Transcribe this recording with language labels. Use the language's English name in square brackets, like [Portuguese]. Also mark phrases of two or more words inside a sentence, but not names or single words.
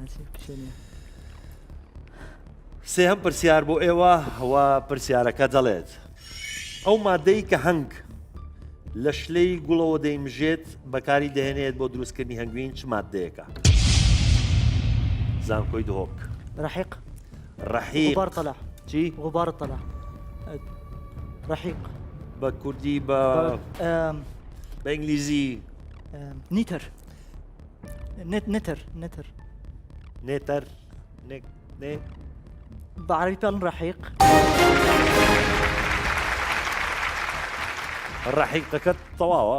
[Central Kurdish] سێهەم پرسیار بۆ ئێوە هەوا پرسیارەکە دەڵێت ئەو مادەی کە هەنگ لە شلەی گوڵەوە دەیمژێت بەکاری دەهێنێت بۆ دروستکردنی هەنگوین چ مادەیەکە؟ زانکۆی دهۆک. [Arabic] رحيق. غبار طلع. [Central Kurdish] چی؟ [Arabic] غبار طلع. رحيق. [Central Kurdish] بە کوردی بە ئینگلیزی [English] nectar. nectar. [Arabic] بعربي بيقولن رحيق. [Central Kurdish] ڕەحیقەکەت تەواوە.